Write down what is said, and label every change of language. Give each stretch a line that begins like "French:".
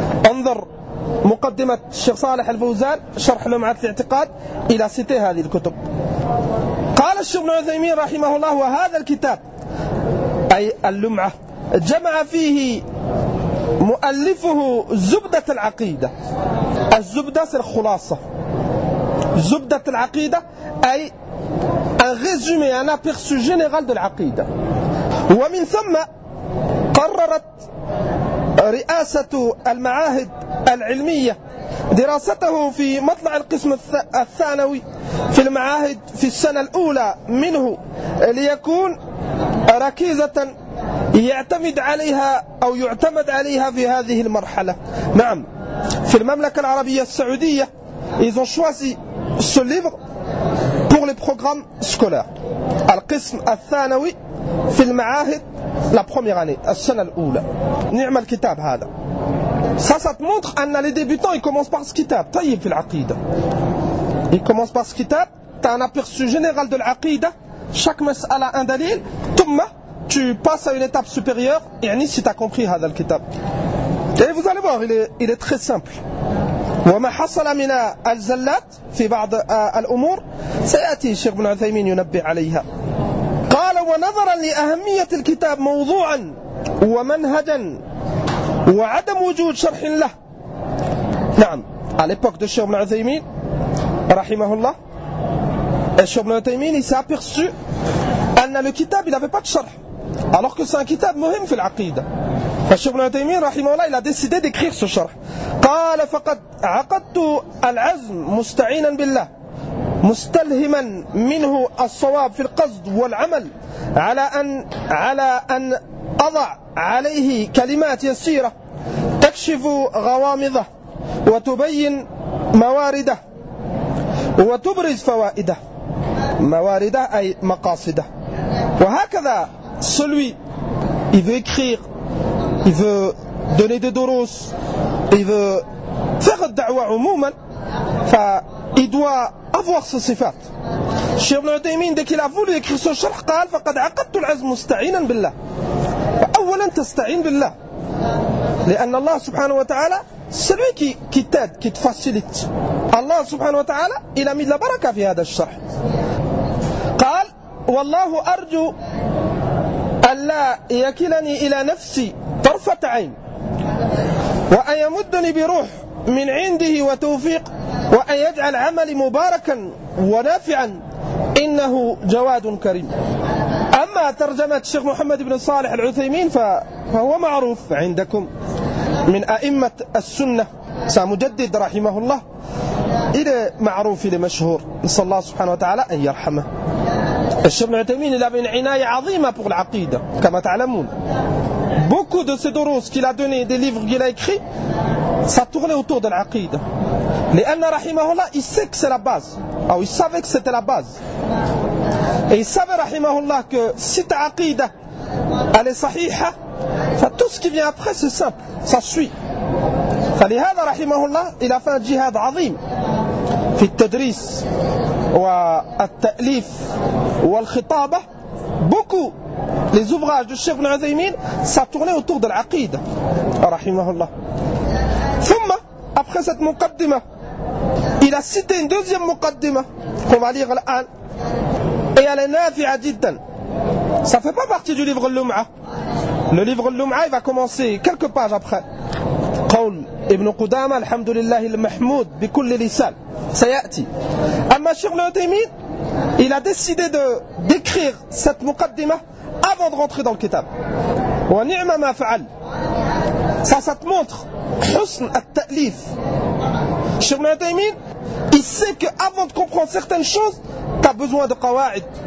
Arabic: انظر مقدمة الشيخ صالح الفوزان شرح لمعة الاعتقاد إلى ست هذه الكتب. قال الشيخ ابن عثيمين رحمه الله وهذا الكتاب أي اللمعة جمع فيه مؤلفه زبدة العقيدة. الزبدة هي الخلاصة. زبدة العقيدة أي
French: un résumé, un aperçu général de العقيدة.
Arabic: ومن ثم قررت رئاسة المعاهد العلمية دراسته في مطلع القسم الثانوي في المعاهد في السنة الأولى منه ليكون ركيزة يعتمد عليها أو يعتمد عليها في هذه المرحلة. نعم، في المملكة العربية السعودية
French: ils ont choisi ce livre pour les programmes scolaires.
Arabic: القسم الثانوي في المعاهد
French: la première année,
Arabic: السنة الأولى. نعم الكتاب هذا.
French: Ça te montre أن les débutants ils commencent par ce kitab.
Arabic: طيب في العقيدة.
French: Ils commencent par ce kitab. T'as un aperçu général de العقيدة. Chaque مسألة un دليل. ثم tu passes à une étape supérieure. Et يعني si t'as compris
Arabic: هذا الكتاب.
French: Et vous allez voir, il est très simple.
Arabic: وما حصل من الزلات في بعض الأمور سيأتي الشيخ بن عثيمين ينبه عليها. قال ونظرا لأهمية الكتاب موضوعا ومنهجا وعدم وجود شرح له.
French: نعم، à l'époque de الشيخ بن عثيمين رحمه الله، الشيخ بن عثيمين s'est aperçu
Arabic: أن الكتاب
French: il avait pas de شرح. Alors que c'est un kitab مهم في العقيدة.
Arabic: الشيخ بن عثيمين رحمه الله
French: il a décidé d'écrire ce
Arabic: شرح. قال فقد عقدت العزم مستعينا بالله مستلهما منه الصواب في القصد والعمل على أن أضع عليه كلمات يسيرة تكشف غوامضه وتبين موارده وتبرز فوائده موارده أي مقاصده.
French: وهكذا celui il veut écrire, il veut donner des دروس, il veut faire الدعوة عموما, il doit avoir ce صفات. Cheikh Ibn Uthaymeen, dès qu'il a voulu écrire son charh,
Arabic: قال فقد عقدت العزم مستعينا بالله. أولا تستعين بالله لأن الله سبحانه وتعالى
French: celui qui t'aide, qui te facilite.
Arabic: الله سبحانه وتعالى
French: il a mis la baraka
Arabic: في هذا الشرح. قال والله أرجو ألا يكلني إلى نفسي طرفة عين وأن يمدني بروح من عنده وتوفيق وأن يجعل عملي مباركا ونافعا إنه جواد كريم. أما ترجمة الشيخ محمد بن صالح العثيمين فهو معروف عندكم من أئمة السنة سامجدد رحمه الله إلى معروف لمشهور نسأل الله سبحانه وتعالى أن يرحمه. الشيخ ابن عثيمين إلى من عناية عظيمة pour العقيدة كما تعلمون.
French: Beaucoup de ces دروس qu'il a donné, des livres qu'il a écrit, ça tournait autour de العقيدة. لأن رحمه الله il sait que c'est la base, ou il savait que c'était la base. Et il savait رحمه الله que si ta عقيدة elle est صحيحة, tout ce qui vient après c'est simple, ça suit.
Arabic: فلهذا رحمه الله
French: il a fait un jihad
Arabic: عظيم في التدريس والتأليف والخطابة.
French: Beaucoup les ouvrages du Cheikh Ibn Uthaymeen ça tournait autour de العقيدة رحمه الله. ثم après cette مقدمة il a cité une deuxième مقدمة qu'on va lire الآن et elle est نافعة جدا. Ça fait pas partie du livre اللمعة. Le livre اللمعة il va commencer quelques pages après.
Arabic: قول ابن قدامة الحمد لله المحمود بكل لسان سيأتي.
French: أما الشيخ ابن عثيمين il a décidé de d'écrire cette مقدمة avant de rentrer dans le kitab.
Arabic: ونعم ما فعل.
French: Ça te montre حسن التأليف. Cheikh Ibn Uthaymeen, il sait qu'avant de comprendre certaines choses, tu as besoin de qawa'id.